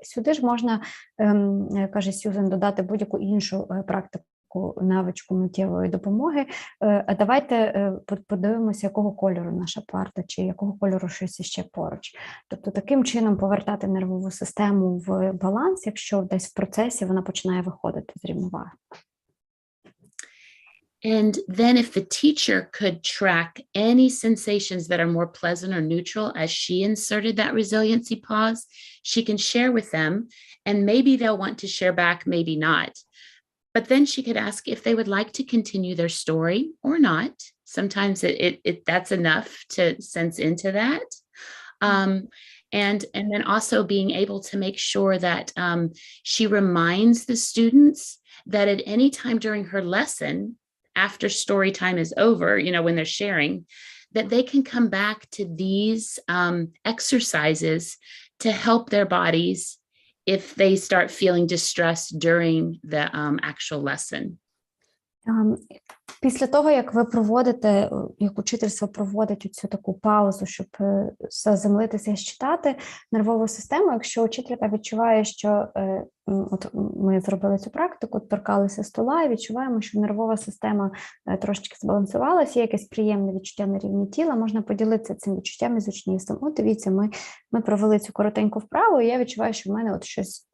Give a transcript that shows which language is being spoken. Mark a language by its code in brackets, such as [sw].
[uk] Сюди ж можна, каже Сюзан, додати будь-яку іншу практику, навичку миттєвої допомоги. А давайте подивимося, якого кольору наша парта, чи якого кольору щось ще поруч. Тобто таким чином повертати нервову систему в баланс, якщо десь в процесі вона починає виходити з рівноваги. [en] And then if the teacher could track any sensations that are more pleasant or neutral as she inserted that resiliency pause, she can share with them, and maybe they'll want to share back, maybe not. But then she could ask if they would like to continue their story or not. Sometimes that's enough to sense into that. And then also being able to make sure that she reminds the students that at any time during her lesson, after story time is over, when they're sharing, that they can come back to these exercises to help their bodies if they start feeling distress during the actual lesson. [uk] Після того, як ви проводите, як учительство проводить цю таку паузу, щоб заземлитися і читати нервову систему, якщо учителька відчуває, що от ми зробили цю практику, торкалися стола і відчуваємо, що нервова система трошечки збалансувалася, є якесь приємне відчуття на рівні тіла, можна поділитися цим відчуттям із учнівством. От дивіться, ми провели цю коротеньку вправу, і я відчуваю, що в мене от щось